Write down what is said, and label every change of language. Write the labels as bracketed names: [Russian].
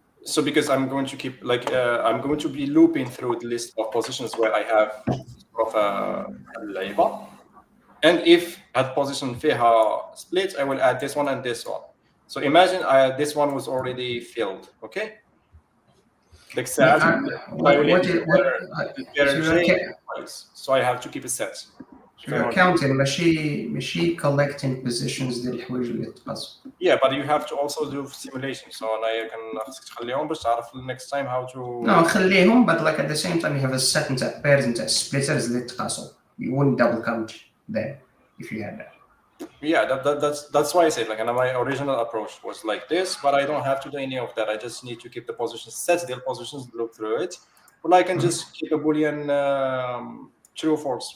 [English] So because I'm going to keep I'm going to be looping through the list of positions where I have of a label, and if at position فيها split, I will add this one and this one. So imagine this one was already filled. Okay. Like so I have to keep a set. [Arabic] Counting ماشي [English] collecting positions [Arabic] ديال الحوايج اللي تقاس. [English] Yeah, but you have to also do simulation. So I can [Arabic] تخليهم باش تعرف [English] next time how to. No, [Arabic] خليهم, [English] but like at the same time you have a set نتاع pairs نتاع splitters [Arabic] اللي تقاسوا. [English] You wouldn't double count them if you had that. Yeah, that's why I said like, and my original approach was like this, but I don't have to do any of that. I just need to keep the positions, set the positions, look through it, but I can just keep a boolean true or false.